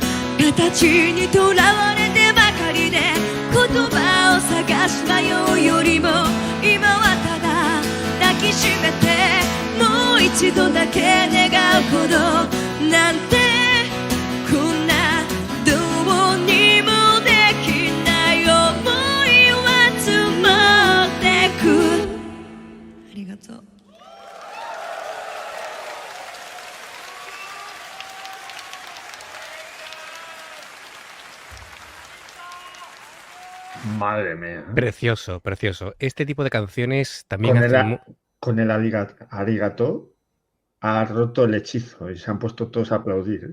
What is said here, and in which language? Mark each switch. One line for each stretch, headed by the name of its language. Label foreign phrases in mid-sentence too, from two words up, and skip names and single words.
Japanese: 形にとらわれてばかりで言葉を探し迷うよりも今はただ抱きしめてもう一度だけ願うほどなんてこんなどうにもできない想いは積もってくありがとう
Spanish: Madre mía. Precioso, precioso. Este tipo de canciones también Con hacen... con el arigato ha roto el hechizo y se han puesto todos a aplaudir.